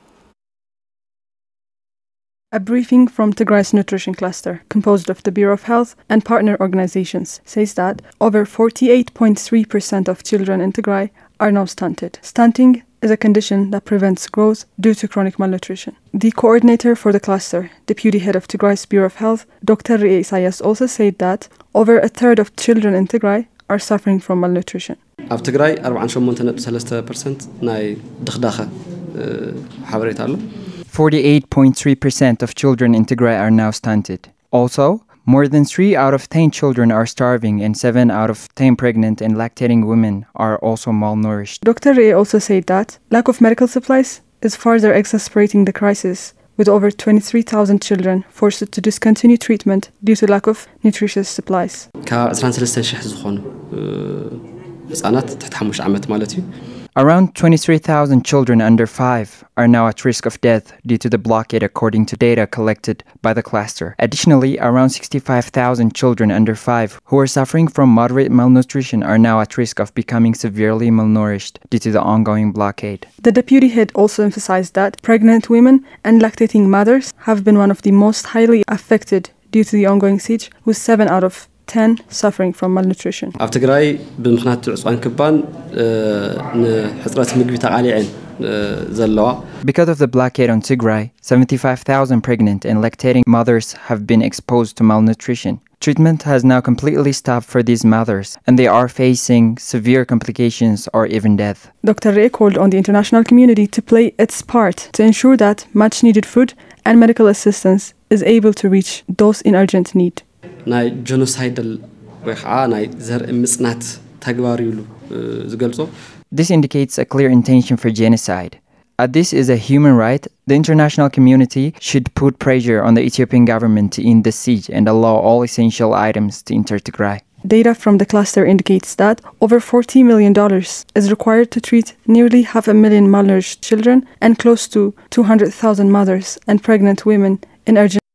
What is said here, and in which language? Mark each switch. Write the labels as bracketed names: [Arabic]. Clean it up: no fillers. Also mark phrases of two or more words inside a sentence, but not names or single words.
[English] A briefing from Tigray's Nutrition Cluster, composed of the Bureau of Health and partner organizations, says that over 48.3% of children in Tigray are now stunted. Stunting is a condition that prevents growth due to chronic malnutrition. The coordinator for the cluster, deputy head of Tigray's Bureau of Health, Dr. Isaias, also said that over a third of children in Tigray are suffering from malnutrition. [Tigrinya] ኣብ ትግራይ 48.3% ናይ ድኽዳኸ ሓበሬታ ኣሎ [English] 48.3% of children in Tigray are now stunted. Also, more than 3 out of 10 children are starving and 7 out of 10 pregnant and lactating women are also malnourished. Dr. Ray also said that lack of medical supplies is further exacerbating the crisis, with over 23,000 children forced to discontinue treatment due to lack of nutritious supplies. [Tigrinya] ካብ 23,000 ዝኾኑ ህጻናት ትሕቲ 5 ዓመት ማለት እዩ [English] Around 23,000 children under 5 are now at risk of death due to the blockade, according to data collected by the cluster. Additionally, around 65,000 children under 5 who are suffering from moderate malnutrition are now at risk of becoming severely malnourished due to the ongoing blockade. The deputy head also emphasized that pregnant women and lactating mothers have been one of the most highly affected due to the ongoing siege, with 7 out of 10 suffering from malnutrition. [Tigrinya] ኣብ ትግራይ ብምኽንያት ዕፅዋን ክባን ንሕፅረት ምግቢ ተቃሊዐን ዘለዋ. [English] Because of the blockade on Tigray, 75,000 pregnant and lactating mothers have been exposed to malnutrition. Treatment has now completely stopped for these mothers, and they are facing severe complications or even death. Dr. Ray called on the international community to play its part to ensure that much needed food and medical assistance is able to reach those in urgent need. [Tigrinya] ናይ ጀኖሳይዳል ወይ ከዓ ናይ ዘርኢ ምጽናት ተግባር ይሉ ዝገልጾ. [English] This indicates a clear intention for genocide. As this is a human right, the international community should put pressure on the Ethiopian government to end the siege and allow all essential items to enter Tigray. Data from the cluster indicates that over $40 million is required to treat nearly 500,000 malnourished children and close to 200,000 mothers and pregnant women in urgent.